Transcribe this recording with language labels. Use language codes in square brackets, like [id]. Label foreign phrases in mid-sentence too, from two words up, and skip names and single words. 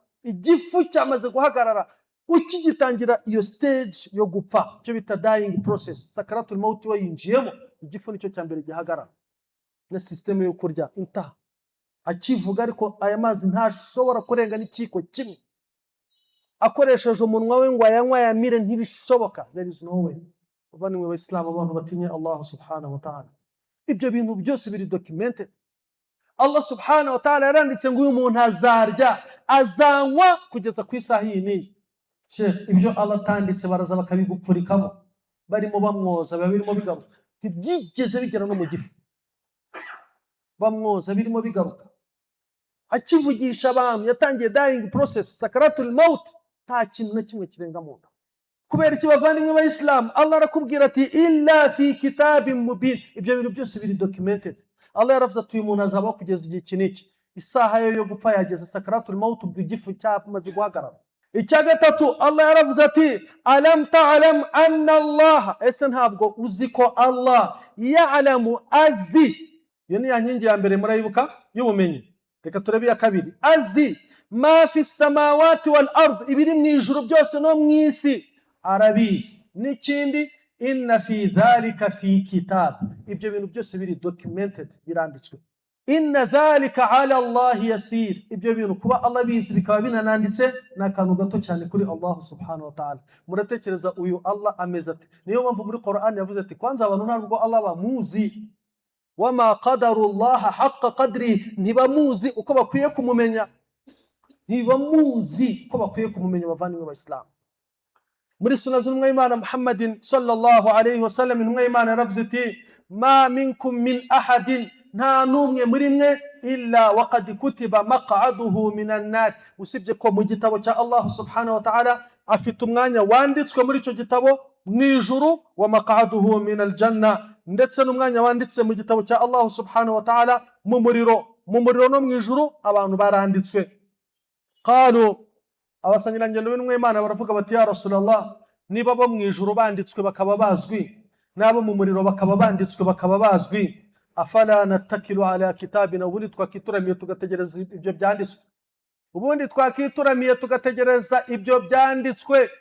[rw] Igifu cyamaze guhagarara, ukigitangira iyo stage yo gupfa, cyo bita [en] dying process. [ar] Sakaratul maut [rw] wayinjiyemo, igifu nicyo cyambere gihagarara, na system yo kurya inta akivuga, ariko aya mazi ntashobora kurenga n'ikiko kimwe, akoresheje umunwa we ngo ayanywa yamire, ntibishoboka. [en] There is no way. [rw] Bavandimwe b'Abayisilamu, abantu batinye Allah [ar] subhanahu wa ta'ala, [rw] ibyo bintu byose biri documented. Allah [ar] subhanahu wa ta'ala [rw] yaranditse ngo uyu muntu azarya, azanywa kugeza ku isaha iyi n'iyi. Sheikh, ibyo Allah atanditse baraza bakabigupfurikamo, barimo bamwoza, biba birimo bigaruka, ntibyigeze bigera no mu gifu. Bamwoza birimo bigaruka, akivugisha abantu, yatangiye [en] dying process, [ar] sakaratul maut, [rw] nta kintu na kimwe kirenga mu nda. Kubera iki bavandimwe b'Abayisilamu? Allah arakubwira ati [ar] illa fi kitabin mubin, [rw] ibyo bintu byose biri documented. Allah yaravuze ati uyu muntu azabaho kugeza igihe kiniki, isaha yo gupfa yageze, [ar] sakaratul maut, [rw] ubwo igifu cyamaze guhagarara. Icya gatatu, Allah yaravuze ati [ar] alam ta'lam anna Allah, [rw] ese ntabwo uzi ko Allah ya'lamu, azi. Iyo ni ya nkingi ya mbere murayibuka y'ubumenyi. Reka turebe iya kabiri, [ar] azi ma fi samawati wal ard, [rw] ibiri mu ijuru byose no mu isi arabizi. N'ikindi, [ar] inna fi dhalika fi kitab, [rw] ibyo bintu byose biri documented, biranditswe. [ar] Inna dhalika ala Allah yasir, [rw] ibyo bintu kuba Allah bizi bikaba binananditse ni akantu gato cyane kuri Allah [ar] subhanahu wa ta'ala. [rw] Muratekereza uyu Allah ameze ate? Niyo mpamvu muri Qur'an yavuze ati kwanza abantu ntabwo Allah bamuzi, [ar] wama qadarullaha haqqa qadri, [rw] ntibamuzi uko bakwiye kumumenya, ntibamuzi uko bakwiye kumumenya. Bavandimwe b'Abayisilamu, muri sunna z'intumwa y'Imana Muhammadin [ar] sallallahu alayhi wa sallam, [rw] intumwa y'Imana yaravuze ati [ar] ma minkum min ahadin, [rw] nta n'umwe muri mwe, [ar] illa waqad kutiba maq'aduhu minan nar, [rw] usibye ko mu gitabo cya Allah [ar] subhanahu wa ta'ala [rw] afite umwanya wanditswe muri icyo gitabo mu ijuru, [ar] wa maq'aduhu minal janna, [rw] ndetse n'umwanya wanditse mu gitabo cya Allah [ar] subhanahu wa ta'ala [rw] mu muriro no mu ijuru, abantu baranditswe. Qalu, abasangirangendo b'intumwa y'Imana baravuga bati [ar] ya Rasulullah, [rw] niba bo mu ijuru banditswe bakaba bazwi, nabo mu muriro bakaba banditswe bakaba bazwi, [ar] afala natakilu ala kitabina, [rw] ubundi twakituramiye tugategereza ibyo byanditswe, ubundi twakituramiye tugategereza ibyo byanditswe.